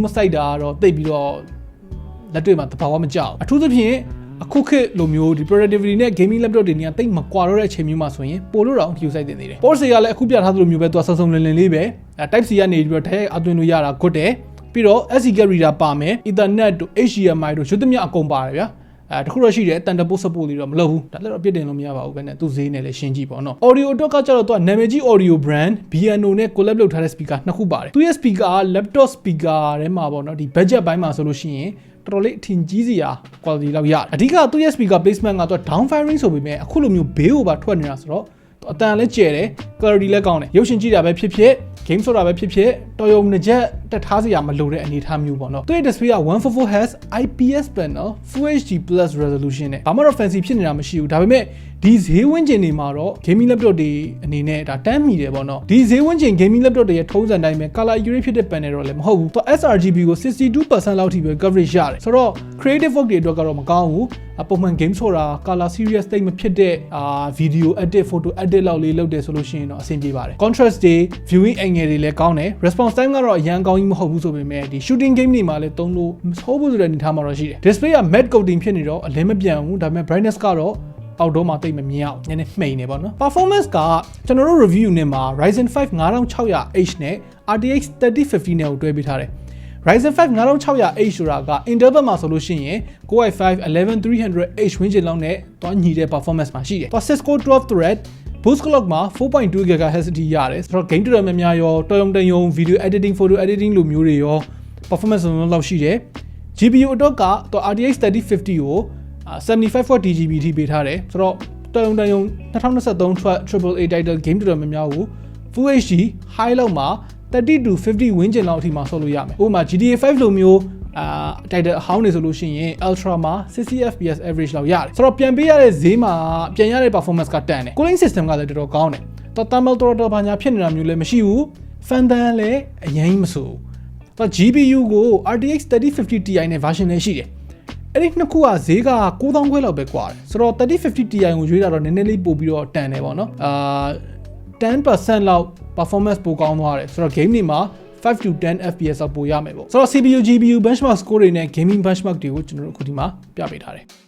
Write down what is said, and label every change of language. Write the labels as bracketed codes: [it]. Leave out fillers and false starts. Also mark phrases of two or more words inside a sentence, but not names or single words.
[my] စိုက်တာတော့တိတ်ပြီးတော့လက်တွေ့မှာတဘာဝမကြောက်အထူးသဖြင့်အခုခေတ်လိုမျိုးဒီ productivity နဲ့ [en] gaming laptop [my] တွေနေရာတိတ်မကွာတော့တဲ့အချိန်မျိုးမှာဆိုရင်ပို့လို့တော့ view စိုက်တင်နေတယ် port တွေကလည်းအခုပြထားသလိုမျိုးပဲသူကစုံစုံလင်လင်လေးပဲ [en] type C [my] ကနေပြီးတော့တိုက်ရိုက်အသွင်းလို့ရတာ good တယ်ပြီးတော့ [en] SD card reader [my] ပါမယ် ethernet တို့ HDMI တို့ရွတ်သမျှအကုန်ပါတယ်ဗျာတခုတော့ရှိတယ် [en] Thunderbolt support [my] လေးတော့မလုပ်ဘူးဒါလည်းတော့အပြစ်တင်လို့မ ရပါဘူးပဲနဲ့သူဈေးနဲ့လည်းရှင်းကြည့်ပေါ့နော် audio အတွက်ကကျတော့သူကနာမည်ကြီး [en] audio brand B&O [my] နဲ့ collab လုပ်ထားတဲ့ speaker နှစ်ခုပါတယ်သူရဲ့ speaker က [en] laptop speaker [my] ထဲမှာပေါ့နော်ဒီ budget ဘိုင်းမှာဆိုလို့ရှိရင်တော်တော်လေးအထင်ကြီးစရာ quality လောက်ရတယ်အဓိကသူရဲ့ [en] speaker placement [my] ကသူက [en] down firing [my] ဆိုပေမဲ့အခုလိုမျိုးဘေးကိုပါထွက်နေတာ ဆိုတော့အတန်လည်းကျယ်တယ် clarity လည်းကောင်းတယ်ရုပ်ရှင်ကြည့်တာပဲဖြစ်ဖြစ် game ဆိုတာပဲဖြစ်ဖြစ်တော်ရုံနှစ်ချက်တက်ထားစရာမလိုတဲ့အနေအထားမျိုးပေါ့နော်သူရဲ့ display က [en] 144Hz IPS panel Full HD Plus resolution [my] နဲ့ဘာမှတော့ fancy ဖြစ်နေတာမရှိဘူးဒါပေမဲ့ ဒီဈေးဝန်းကျင်တွေမှာတော့ [en] gaming laptop [my] တွေအနေနဲ့ဒါတန်းမီတယ်ပေါ့နော်ဒီဈေးဝန်းကျင် [en] gaming laptop [my] တွေရဲ့ထုံးစံတိုင်းပဲ [en] color accurate [my] ဖြစ်တဲ့ panel တော့လည်းမဟုတ်ဘူးသူ sRGB ကို 62% လောက်ထိပဲ coverage ရတယ်ဆိုတော့ [en] creative work [my] တွေအတွက်ကတော့မကောင်းဘူးပုံမှန် game ဆိုတာ [en] color serious [my] တိတ်မဖြစ်တဲ့ [en] video edit photo edit [my] လောက်လေးလုပ်တယ် ဆိုလို့ရှိရင်တော့အဆင်ပြေပါတယ် contrast တွေ [en] viewing angle [my] တွေလည်းကောင်းတယ် [en] response time [my] ကတော့အရန်ကောင်းကြီးမဟုတ်ဘူးဆိုပေမဲ့ဒီ [en] shooting game [my] တွေမှာလည်းသုံးလို့မဆိုးဘူးဆိုတဲ့အနေအထားမှာတော့ရှိတယ် display က [en] matte coating [my] ဖြစ်နေတော့အလင်းမပြန်ဘူးဒါပေမဲ့ brightness ကတော့အောက်တော့မှာတိတ်မမြင်အောင်နည်းနည်းမှိန်နေပေါ့နော် performance ကကျွန်တော်တို့ review နဲ့မှာ Ryzen 5 5600H နဲ့ RTX 3050 နဲ့ကိုတွဲပေးထားတယ် Ryzen 5 5600H ဆိုတာက Intel ဘက်မှာဆိုလို့ရှိရင် Core i5 11300H ဝန်းကျင်လောက်နဲ့တွားညီတဲ့ performance မှာရှိတယ် Cisco 12 [en] thread boost clock [my] မှာ 4.2 GHz အထိရတယ်ဆိုတော့ game တော်တော်များများရောတော်ရုံ [en] video editing photo editing [my] လိုမျိုးတွေရော performance လောက်ရှိတယ် GPU အတွက်က RTX 3050ကို 75 [en] watt DGB [my] ထိပေးထား တယ်ဆိုတော့တော်ရုံ2023ထွက် [en] AAA title game [my] တော်တော်များများကို [en] Full HD high [my] လောက်မှာ30 to 50 ဝန်းကျင်လောက်အထိမှာဆော့လို့ရမယ်ဥပမာ GTA 5 လိုမျိုးtitle အဟောင်းနေဆိုလို့ ရှိရင် Ultra မှာ60 [en] FPS average [my] လောက်ရတယ်ဆိုတော့ပြန်ပေးရတဲ့ဈေးမှာပြန်ရတဲ့ performance ကတန်တယ် [en] cooling system [my] ကလည်းတော်တော်ကောင်းတယ်တော့ [en] thermal throttle [my] ဘာညာဖြစ်နေတာမျိုးလည်းမရှိဘူး fan တန်းလည်းအရင်မဆိုတော့ GPU ကို RTX 3050 Ti နဲ့ version နဲ့ရှိတယ်အဲ့ဒီနှစ်ခုကဈေးက9000ခွဲလောက်ပဲကွာတယ်ဆိုတော့3050 Ti ကိုရွေးတာတော့နည်းနည်းလေးပို့ပြီးတော့တန်တယ်ပေါ့နော်10% လောက် performance ပိုကောင်းသွားတယ်ဆိုတော့ game တွေမှာ5 to 10 FPS လောက်ပိုရမယ်ပေါ့ဆိုတော့ [en] CPU GPU benchmark score [my] တွေနဲ့ [en] gaming benchmark [my] တွေကိုကျွန်တော်တို့အခုဒီမှာပြပေးထားတယ်